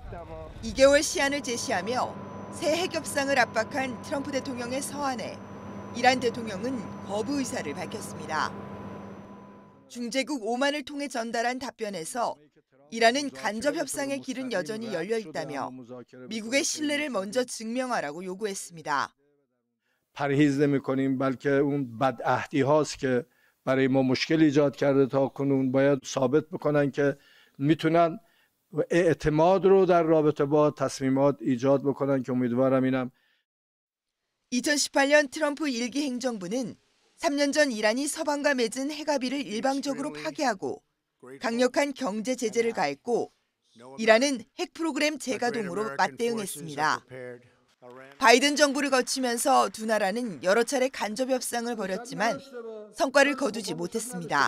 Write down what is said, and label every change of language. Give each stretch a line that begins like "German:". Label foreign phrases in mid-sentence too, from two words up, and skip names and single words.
Korean: 2개월 시한을 제시하며 새 핵 협상을 압박한 트럼프 대통령의 서한에 이란 대통령은 거부 의사를 밝혔습니다. 중재국 오만을 통해 전달한 답변에서 이란은 간접 협상의 길은 여전히 열려 있다며 미국의 신뢰를 먼저 증명하라고 요구했습니다.
Persian: پرهیز نمی‌کنیم بلکه اون بدعهدی هاست که برای ما مشکل ایجاد کرده تا کنون باید ثابت بکنن که میتونن اعتماد رو در رابطه با تصمیمات ایجاد بکنن که امیدوارم اینم
Korean: 2018년 트럼프 1기 행정부는 3년 전 이란이 서방과 맺은 핵 합의를 일방적으로 파기하고 강력한 경제 제재를 가했고 이란은 핵 프로그램 재가동으로 맞대응했습니다. 바이든 정부를 거치면서 두 나라는 여러 차례 간접 협상을 벌였지만 성과를 거두지 못했습니다.